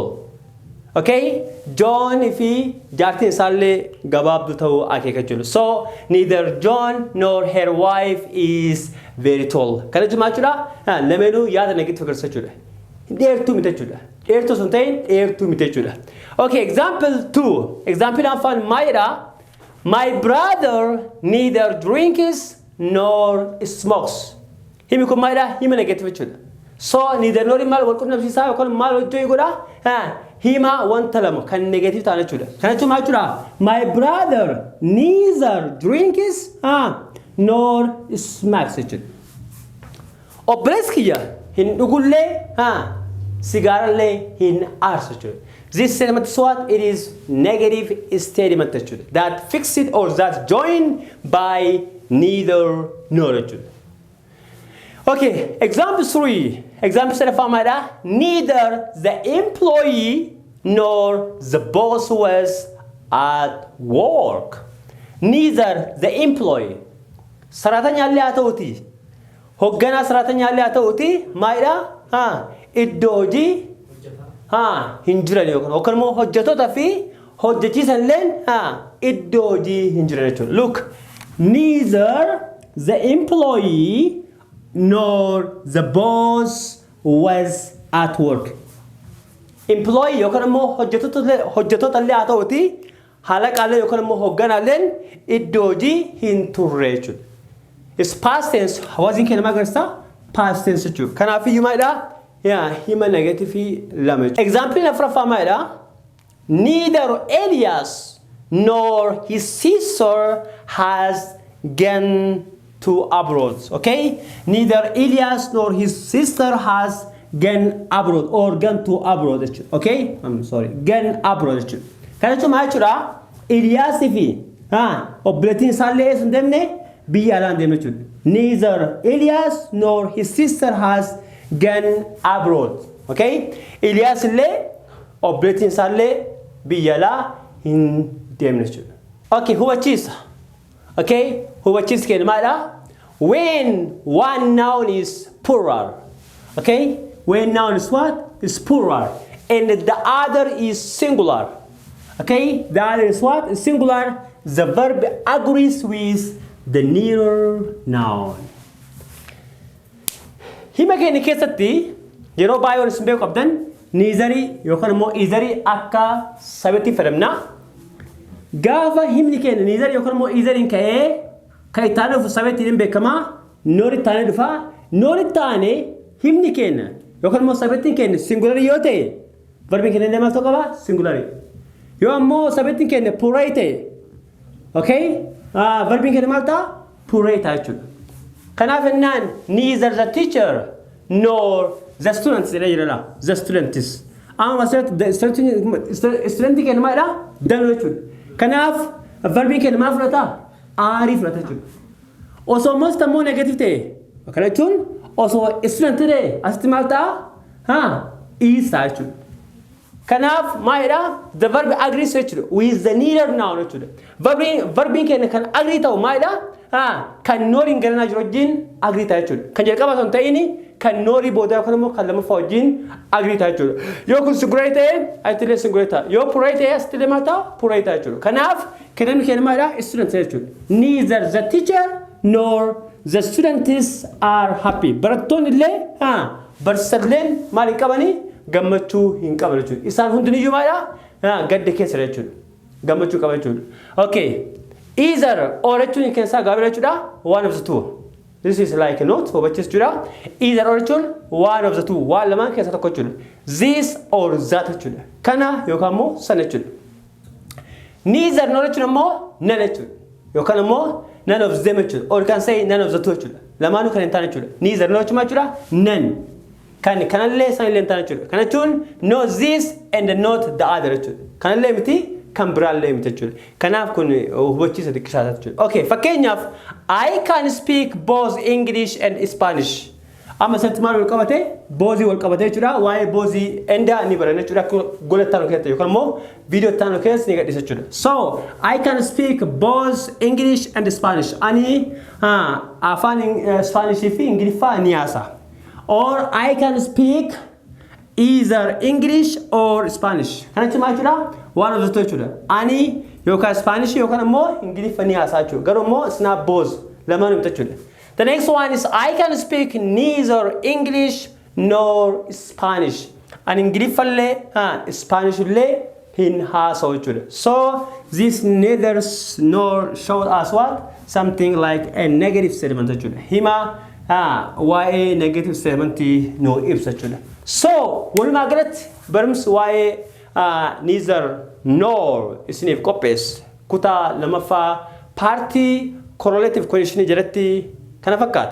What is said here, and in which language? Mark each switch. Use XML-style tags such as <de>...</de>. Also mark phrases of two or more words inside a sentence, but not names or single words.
<en>Okay?</en> <om>John fi jaartiin isaallee gabaabduu ta'uu akeekachuudha.</om> <en>So neither John nor her wife is very tall.</en> <om>Kana jechuudha lameenuu yaada negative agarsiisachuudha. Dheertuu miti jechuudha. Dheertuu sun ta'in dheertuu miti jechuudha.</om> <en>Okay, example 2.</en> <om>Example afaan maalidha?</om> <en>My brother neither drinks nor smokes.</en> <om>Himi kun maalidha? Hima negative jechuudha.</om> <en>So neither nor</en> <om>maal wal qunnamsiisaa yookaan maal hojii godha? Hima wanta lama kan negative ta'an jechuudha. Kana jechuun maal jechuudha?</om> <en>My brother neither drinks nor smokes jechuudha.</en> <om>Obboleessi kiyya hin dhugullee sigaarallee hin aarsu jechuudha.</om> <en>This statement is what? It is negative statement</en> <om>jechuudha.</om> <en>That fixed or that joined by neither nor jechuudha. Okay, example 3.</en> <om>Example 3 maalidha?</om> <en>Neither the employee nor the boss was at work. Neither the employee.</en> <om>Saratanyaallee haa ta'uti. Hoogganaa saratanyaallee haa ta'uti. Maalidha? Iddoo hojii hin jiran yookaan immoo hojjettoota fi hojjechiisan leen iddoo hojii hin jiran jechuudha.</om> <en>Look, neither the employee nor the boss was at work.</en> <om>Employee yookaan immoo hojjettoota illee haa ta'uuti halaqaalee yookaan immoo hoogganaaleen iddoo hojii hin turre jechuudha.</om> <en>It's past tense.</en> <om>Hawaasni keenya maal agarsiisa?</om> <en>Past tense</en> <om>jechuudha. Kanaafiyyuu maalidha? Hima negative lama jechuudha. Example afuraffaa maalidha?</om> <en>Neither Elias nor his sister has gone to abroad. Okay? Neither Elias nor his sister has gone abroad or gone to abroad. Okay? I'm sorry. Gone abroad.</en> <om>Kana jechuun maal jechuudha? Elias fi obboleettiin isaallee sun deemne biyya alaan deemne jechuudha.</om> <en>Neither Elias nor his sister has gone abroad. Okay?</en> <om>Elias illee obboleettiin isaallee biyya alaa hin deemne jechuudha. Okay, hubachiisa. Okay? Hubachiisa keenya maalidha?</om> <en>When one noun is plural. Okay? When noun is what? Is plural. And the other is singular. Okay? The other is what? Is singular. The verb agrees with the neuter noun.</en> <om>Hima keenya keessatti yeroo baay'ee wal isin beeku qabdan neither yookaan immoo either akka sababiitti fayyadamna. Gaafa himni keenya neither yookaan immoo either hin ka'ee kan itti aanee dhufu sababiitti hin beekama. Noon itti aanee dhufa. Noon itti aanee himni keenya yookaan immoo sababiitti keenya singular yoo ta'e verbi keenya illee maal ta'uu qaba?</om> <en>Singular.</en> <om>Yoo ammoo sababiitti keenya plural ta'e okay? Verbi keenya maal ta'a? Plural ta'a jechuudha. Kanaaf ennaan</om> <en>neither the teacher nor the students</en> <om>jedhee jira laa.</om> <en>The students.</en> <om>Amma student keenya maalidha? Danuu jechuudha. Kanaaf verbi keenya maal fudhata? Aarii fudhata jechuudha. Osoo most ammoo negative ta'e akkana jechuun osoo student ta'e asitti maal ta'a? Is ta'a jechuudha. Kanaaf maalidha?</om> <en>The verb agrees jechuudha. With the neuter noun jechuudha.</en> <om>Verbiin keenya kan agree ta'u maalidha? Kan nooriin garanaa jiru wajjin agree ta'a jechuudha. Kan jalqaba osoo hin ta'in kan noorii booda yookaan immoo kan lammaffaa wajjin agree ta'a jechuudha. Yoo kun singular ta'e asittillee singular ta'a. Yoo plural ta'e asittillee maal ta'a? Plural ta'a jechuudha. Kanaaf kennamni keenya maalidha? Students jechuudha.</om> <en>Neither the teacher nor the students are happy.</en> <om>Barattoonni illee barsiisalleen maal hin qabanii? Gammachuu hin qaban jechuudha. Isaan hundinuyyuu maalidha? Gadda keessa jechuudha. Gammachuu qaban jechuudha. Okay.</om> <en>Either or</en> <om>jechuun keessaa gaabila jechuudha.</om> <en>One of the two. This is like a note</en> <om>hubachiis jechuudha.</om> <en>Either or jechuun one of the two.</en> <om>Waan lamaan keessaa tokko jechuudha.</om> <en>This or that jechuudha.</en> <om>Kana yookaan immoo sana jechuudha.</om> <en>Neither nor</en> <om>jechuun ammoo none jechuudha. Yookaan ammoo</om> <en>none of them</en> <om>jechuudha.</om> <en>Or can say none of the two jechuudha.</en> <om>Lamaanuu kan hin taane jechuudha.</om> <en>Neither nor</en> <om>jechuun jechuudha.</om> <en>None.</en> <om>Kanallee sanillee hin taane jechuudha. Kana jechuun</om> <en>no this and not the other jechuudha.</en> <om>Kanallee miti kan biraallee miti jechuudha. Kanaaf kun hubachiisa xiqqishaata jechuudha.</om> <en>Okay, fakkeenyaaf I can speak both English and Spanish.</en> <om>Amma asirratti maal wal qabate? Both wal qabate jechuudha. Waa'ee both endaa ni baranna jechuudha. Gola ittaanu keessatti yookaan immoo viidiyoo ittaanu keessatti ni gadhiisa jechuudha.</om> <en>So I can speak both English and Spanish.</en> <om>Ani afaan Spanish fi Ingiliffaa ni haasa.</om> <en>Or I can speak either English or Spanish.</en> <om>Kana jechuun maal jechuudha?</om> <en>One of the two jechuudha.</en> <om>Ani yookaan Spanish yookaan immoo Ingiliffa ni haasaa jechuudha. Garuu immoo isnaa both lamaan himta jechuudha.</om> <en>The next one is I can speak neither English nor Spanish.</en> <om>Ani Ingiliffa illee Spanish illee hin haasa'u jechuudha.</om> <en>So this neither nor shows us what? Something like a negative statement jechuudha.</en> <om>Hima waa'ee</om> <en>negative statement</en> <om>no ibsa jechuudha. So walumaa galatti barumsi waa'ee neither nor isiniif qopheesse kutaa lamaffaa paartii</om> <en>correlative condition</en> <om>jalatti kana fakkaata.</om>